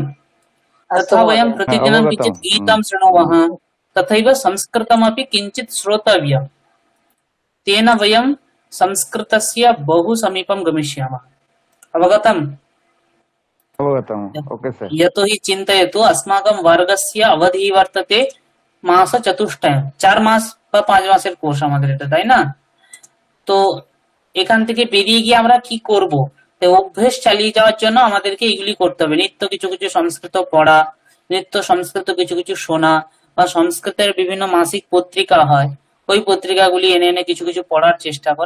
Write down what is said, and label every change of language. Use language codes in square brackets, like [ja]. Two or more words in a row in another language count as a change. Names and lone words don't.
[sa] तथा वयं प्रतिदिनं किञ्चित् गीतं शृणुमः, तथैव संस्कृतमपि किञ्चित् श्रोतव्यम्। तेन वयं संस्कृतस्य बहु समीपं गमिष्यामः। अवगतम्? [en] OK sir. [sa] यतो हि चिन्तयतु अस्माकं वर्गस्य अवधिः वर्तते [bn] মাসচতুষ্টয়, 4 মাস বা 5 মাসের কোর্স আমাদের এটা, তাই না? তো এখান থেকে বেরিয়ে গিয়ে আমরা কি করব? অভ্যেস চালিয়ে যাওয়ার জন্য আমাদেরকে এগুলি করতে হবে। নিত্য কিছু কিছু সংস্কৃত পড়া, নিত্য সংস্কৃত কিছু কিছু শোনা, বা সংস্কৃতের বিভিন্ন মাসিক পত্রিকা হয়, ওই পত্রিকাগুলি এনে এনে কিছু কিছু পড়ার চেষ্টা করা।